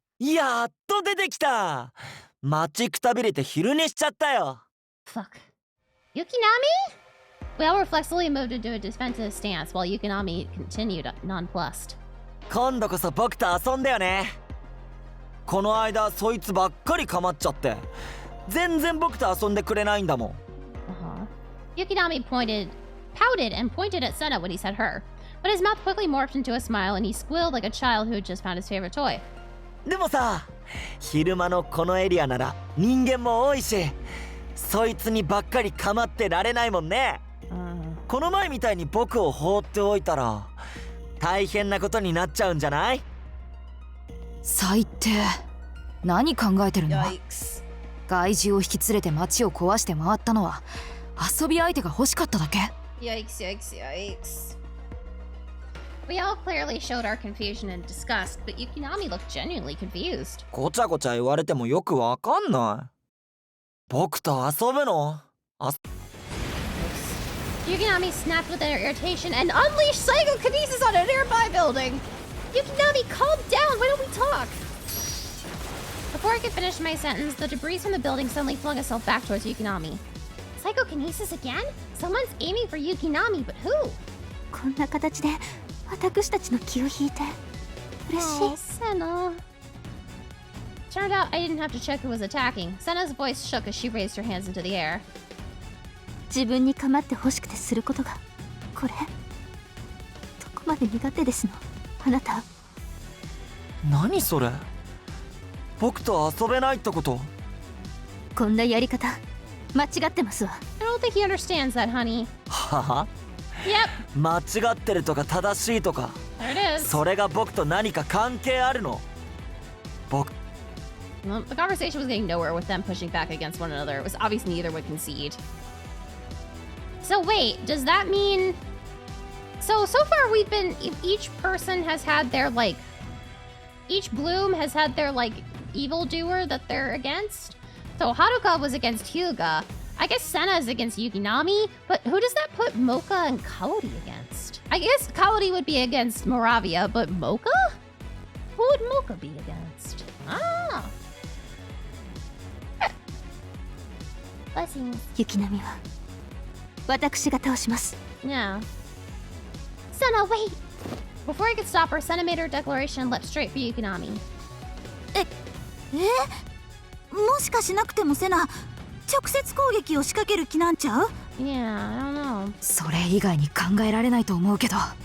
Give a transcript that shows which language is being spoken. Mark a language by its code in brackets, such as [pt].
[ja] やっと出てきた。待ちくたびれて昼寝しちゃったよ。 [en] Fuck. Yukinami? We all reflexively moved into a defensive stance while Yukinami continued nonplussed. [ja] 今度こそ僕と遊んだよね。この間そいつばっかり構っちゃって全然僕と遊んでくれないんだもん。 [en] Yukinami pouted and pointed at Senna when he said her, but his mouth quickly morphed into a smile and he squealed like a child who had just found his favorite toy. [ja] でもさ、昼間のこのエリアなら人間も多いし、そいつにばっかり構ってられないもんね。この前みたいに僕を放っておいたら大変なことになっちゃうんじゃない？最低。何考えてるの？害獣を引き連れて街を壊して回ったのは遊び相手が欲しかっただけ。 [en] Yikes. We all clearly showed our confusion and disgust, but Yukinami looked genuinely confused. [ja] ごちゃごちゃ言われてもよくわかんない。僕と遊ぶの [en] Yukinami snapped with irritation and unleashed psychokinesis on a nearby building. Yukinami, calm down. Why don't we talk? Before I could finish my sentence, the debris from the building suddenly flung itself back towards Yukinami. Psychokinesis again? Someone's aiming for Yukinami, but who? [ja] こんな形で私たちの気を引いて嬉しい。 [en] Oh, Senna. Turned out I didn't have to check who was attacking. Senna's voice shook as she raised her hands into the air. [ja] 自分に構って欲しくてすることがこれどこまで苦手ですのあなた。何それ？僕と遊べないってこと？こんなやり方間違ってますわ。 [en] I don't think he understands that, honey. [ja] はは？ [en] Yep. [ja] 間違ってるとか正しいとか [en] There it is. [ja] それが僕と何か関係あるの？僕 [en] Well, the conversation was getting nowhere with them pushing back against one another. It was obvious neither would concede. So wait, does that mean... So far we've been... Each person has had their, like... Each bloom has had their, like, evildoer that they're against. So Haruka was against Hyuga. I guess Senna is against Yukinami. But who does that put Mocha and Kaori against? I guess Kaori would be against Moravia, but Mocha? Who would Mocha be against? Ah. Blessings. [ja] 雪波は私が倒します。 [en] Yeah. Senna, wait! Before I could stop her, Senna made her declaration and leapt straight for Yukinami. [ja] もしかしなくてもセナ、直接攻撃を仕掛ける気なんちゃう？ [en] Yeah, I don't know. [ja] それ以外に考えられないと思うけど。